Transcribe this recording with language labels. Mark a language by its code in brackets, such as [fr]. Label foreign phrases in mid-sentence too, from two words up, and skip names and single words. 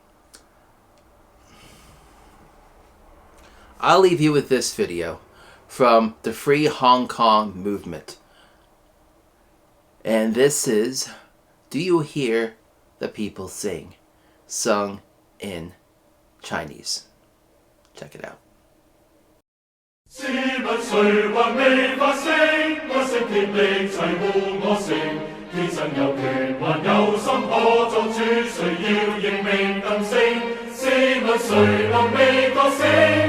[en] I'll leave you with this video from the Free Hong Kong movement. And this is "Do You Hear the People Sing?" sung in Chinese. Check it out. [yue] 試問誰還未發聲？不惜竭力齊護我城，天生有權還有心可作主，誰要認命更聲？試問誰能未覺醒？